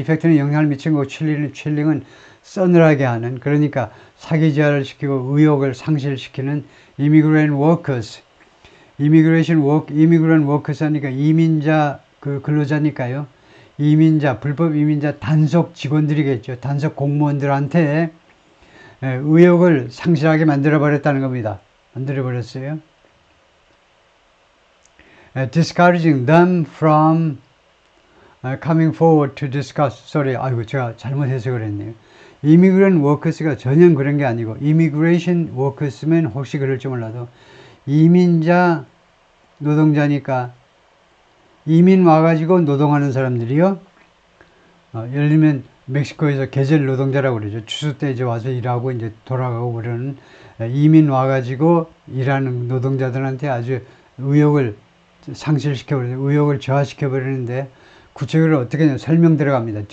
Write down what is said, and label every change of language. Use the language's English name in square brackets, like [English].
[Korean] 이펙트는 영향을 미친 거고 chilling은 서늘하게 하는 그러니까 사기자를 시키고 의욕을 상실시키는 [English] immigrant workers immigrant workers [Korean] 하니까 이민자 근로자니까요. 불법 이민자 단속 직원들이겠죠. 단속 공무원들한테 의욕을 상실하게 만들어버렸다는 겁니다. 만들어버렸어요. [English] Discouraging them from coming forward to discuss. [Korean] 아이고 제가 잘못 해석을 했네요. Immigrant workers가 전혀 그런 게 아니고 immigration workers면 혹시 그럴지 몰라도 이민자 노동자니까 이민 와가지고 노동하는 사람들이요. 예를 들면 멕시코에서 계절 노동자라고 그러죠. 추수 때 이제 와서 일하고 이제 돌아가고 그러는 이민 와가지고 일하는 노동자들한테 아주 의욕을 상실시켜버리는, 의욕을 저하시켜버리는데 구체적으로 어떻게 설명 들어갑니다.